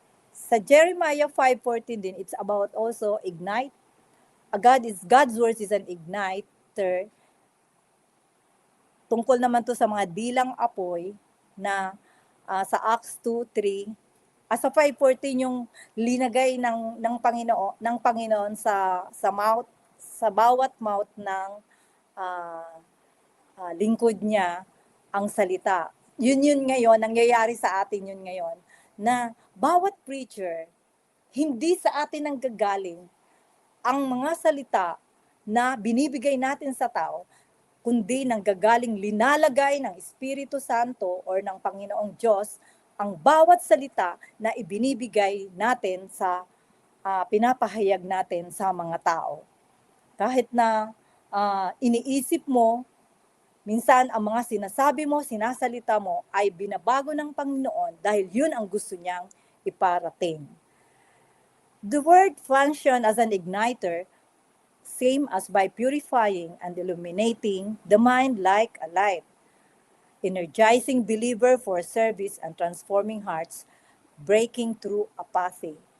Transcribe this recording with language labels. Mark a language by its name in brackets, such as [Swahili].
[English] Sa Jeremiah 5:14 din, it's about also ignite. God's words is an igniter. [Filipino] Tungkol naman to sa mga dilang apoy na sa Acts 2:3, sa 5:14 yung linagay ng Panginoon sa mouth, sa bawat mouth ng ah, lingkod niya ang salita. Yun ngayon, nangyayari sa atin yun ngayon, na bawat preacher, hindi sa atin ang gagaling ang mga salita na binibigay natin sa tao, kundi nanggagaling linalagay ng Espiritu Santo or ng Panginoong Diyos ang bawat salita na ibinibigay natin sa pinapahayag natin sa mga tao. Kahit na iniisip mo, minsan ang mga sinasabi mo, sinasalita mo ay binabago ng Panginoon dahil yun ang gusto niyang iparating. [English] The word function as an igniter, same as by purifying and illuminating the mind like a light, energizing believer for service and transforming hearts, breaking through apathy.